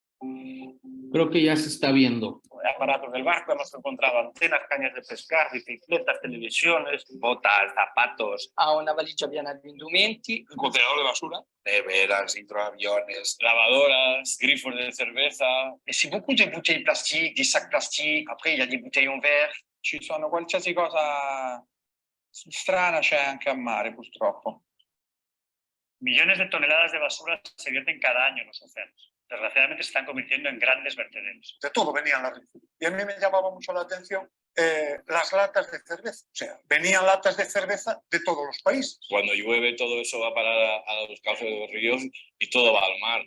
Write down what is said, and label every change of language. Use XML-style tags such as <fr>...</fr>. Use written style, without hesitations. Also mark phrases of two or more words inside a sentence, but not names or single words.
<es>Creo que ya se está viendo. Aparatos del barco, hemos encontrado antenas, cañas de pescar, bicicletas, televisiones, botas, zapatos.</es> <it>Ha una valigia piena di indumenti,</it> <es>Un contenedor de basura, neveras, hidroaviones, lavadoras, grifos de cerveza.</es> <fr>et c'est beaucoup de bouteilles plastiques, des sacs plastiques, après il y a des bouteilles en verre.</fr> <it>Ci sono qualsiasi cosa strana c'è anche a mare, purtroppo.</it> <es>Millones de toneladas de basura se vierten cada año en los océanos. Desgraciadamente se están convirtiendo en grandes vertederos. De todo venían las residuos. Y a mí me llamaba mucho la atención las latas de cerveza. O sea, venían latas de cerveza de todos los países. Cuando llueve todo eso va a parar a los cauces de los ríos y todo va al mar.</es>